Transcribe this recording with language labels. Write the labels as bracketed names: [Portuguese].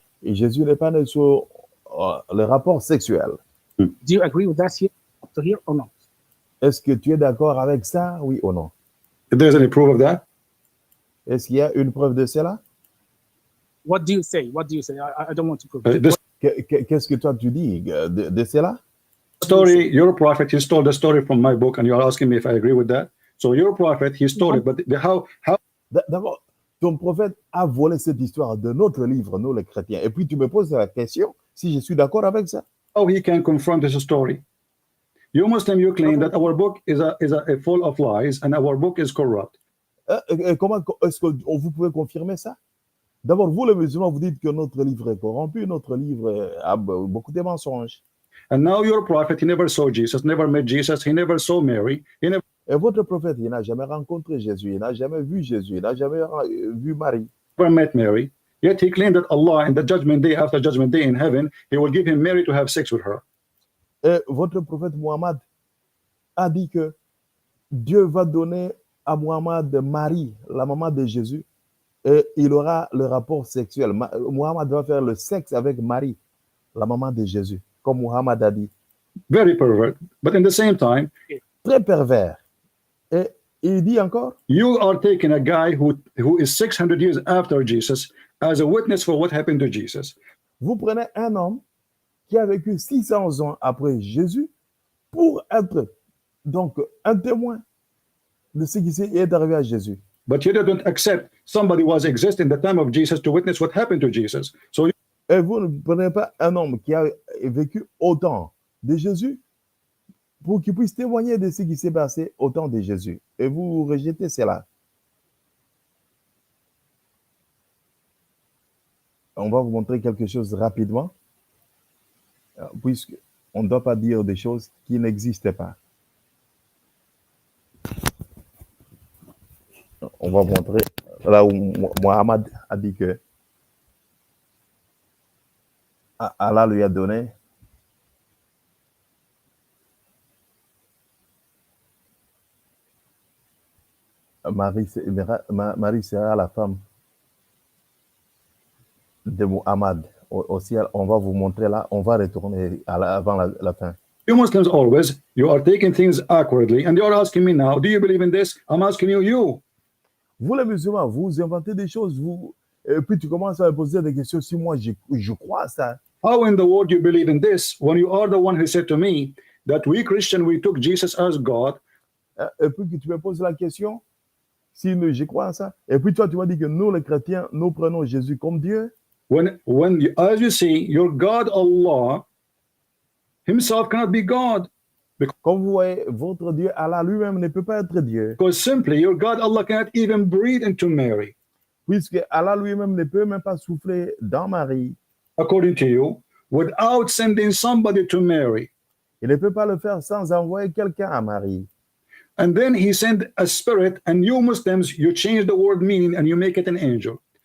[French] Et Jésus n'est pas né sur le rapport sexuel. [English] Do you agree with that here, up to here, or not? [French] Est-ce que tu es d'accord avec ça, oui ou non? [English] If there's any proof of that, [French] Est-ce qu'il y a une preuve de cela? [English] What do you say? I don't want to prove it. this [French] Qu'est-ce que toi tu dis de cela? [English] story, your prophet, he stole the story from my book, and you are asking me if I agree with that. So your prophet, he stole it, but how? [French] D'abord, ton prophète a volé cette histoire de notre livre, nous les chrétiens. Et puis tu me poses la question si je suis d'accord avec ça. [English] How he can confront this story? You Muslim, you claim that our book is a full of lies, and our book is corrupt. [French] Comment est-ce que vous pouvez confirmer ça? D'abord, vous les musulmans, vous dites que notre livre est corrompu, notre livre a beaucoup de mensonges. [English] And now your prophet, he never saw Jesus, never met Jesus, he never saw Mary, he never [French] Et votre prophète, il n'a jamais rencontré Jésus, il n'a jamais vu Jésus, il n'a jamais vu Marie. [English] met Mary. Yet he claimed that Allah, in the judgment day, after judgment day in heaven, he will give him Mary to have sex with her. [French] Et votre prophète Muhammad a dit que Dieu va donner à Muhammad Marie, la maman de Jésus, et il aura le rapport sexuel. Muhammad va faire le sexe avec Marie, la maman de Jésus, comme Muhammad a dit. [English] Very pervert, but in the same time, [French] Très pervers. Et il dit encore, [English] you are taking a guy who is 600 years after Jesus as a witness for what happened to Jesus. [French] vous prenez un homme qui a vécu 600 ans après Jésus pour être donc un témoin de ce qui est arrivé à Jésus. [English] But you don't accept somebody was existing in the time of Jesus to witness what happened to Jesus. So [French] Et vous ne prenez pas un homme qui a vécu autant de Jésus pour qu'il puisse témoigner de ce qui s'est passé au temps de Jésus. Et vous rejetez cela. On va vous montrer quelque chose rapidement, puisqu'on ne doit pas dire des choses qui n'existent pas. On va vous montrer là où Mohammed a dit que Allah lui a donné Marie sera la femme de Muhammad au ciel. On va vous montrer là, on va retourner avant la fin. [English] you Muslims always, you are taking things awkwardly, and you are asking me now, do you believe in this? I'm asking you. [French] Vous les musulmans, vous inventez des choses, et puis tu commences à me poser des questions si moi je crois à ça. [English] How in the world you believe in this when you are the one who said to me that we Christian, we took Jesus as God? [French] Et puis que tu me poses la question si je crois à ça. Et puis toi, tu m'as dit que nous, les chrétiens, nous prenons Jésus comme Dieu. [English] When as you see, your God Allah himself cannot be God. [French] Comme vous voyez, votre Dieu, Allah lui-même ne peut pas être Dieu. [English] Because simply your God Allah cannot even breathe into Mary. [French] Puisque Allah lui-même ne peut même pas souffler dans Marie. [English] According to you, without sending somebody to Mary. [French] Il ne peut pas le faire sans envoyer quelqu'un à Marie. [English] And then he sent a spirit, and you Muslims, you change the word meaning and you make it an angel.